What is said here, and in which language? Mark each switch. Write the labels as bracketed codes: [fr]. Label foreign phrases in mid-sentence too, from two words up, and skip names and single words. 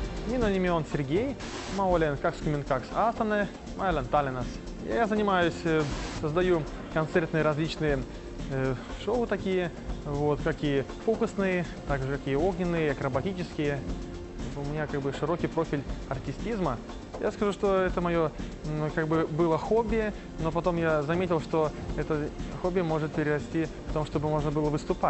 [et] Minun nimi on Сергей, ma olen 22-aastane, ma elan Tallinnas. [ru] Я занимаюсь, создаю концертные различные шоу такие, вот, какие фокусные, также какие огненные, акробатические. У меня как бы широкий профиль артистизма. Я скажу, что это мое как бы было хобби, но потом я заметил, что это хобби может перерасти в том, чтобы можно было выступать.